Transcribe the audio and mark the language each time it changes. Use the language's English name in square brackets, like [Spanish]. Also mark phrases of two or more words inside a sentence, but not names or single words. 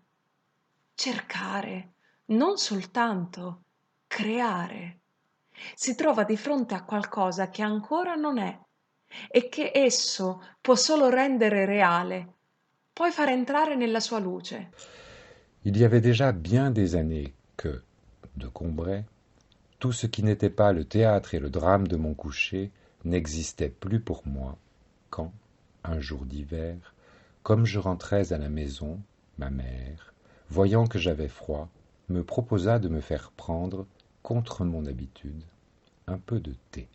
[Italian] Cercare, non soltanto creare. Si trova di fronte a qualcosa che ancora non è e che esso può solo rendere reale, poi far entrare nella sua luce. [French] Il y avait déjà bien des années que, de Combray, tout ce qui n'était pas le théâtre et le drame de mon coucher n'existait plus pour moi, quand, un jour d'hiver, comme je rentrais à la maison, ma mère, voyant que j'avais froid, me proposa de me faire prendre, contre mon habitude, un peu de thé.